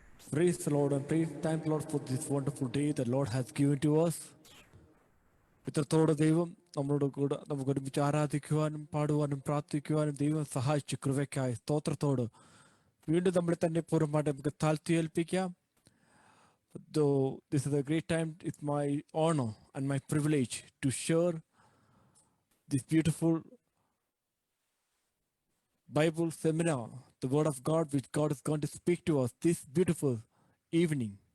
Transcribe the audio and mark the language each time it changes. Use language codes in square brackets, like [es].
[en] Praise the Lord and thank the Lord for this wonderful day that Lord has given to us. [ml] ഇത്രത്തോടെ ദൈവം നമ്മളോട് കൂടെ നമുക്ക് ഒരുമിച്ച് ആരാധിക്കുവാനും പാടുവാനും പ്രാർത്ഥിക്കുവാനും ദൈവം സഹായിച്ചു കൃപയ്ക്കായി സ്തോത്രത്തോട് വീണ്ടും നമ്മളെ തന്നെ പൂർണ്ണമായിട്ട് നമുക്ക് താഴ്ത്തി ഏൽപ്പിക്കാം. [en] Though this is a great time, it's my honor and my privilege to share this beautiful Bible seminar, the Word of God, which God is going to speak to us this beautiful evening.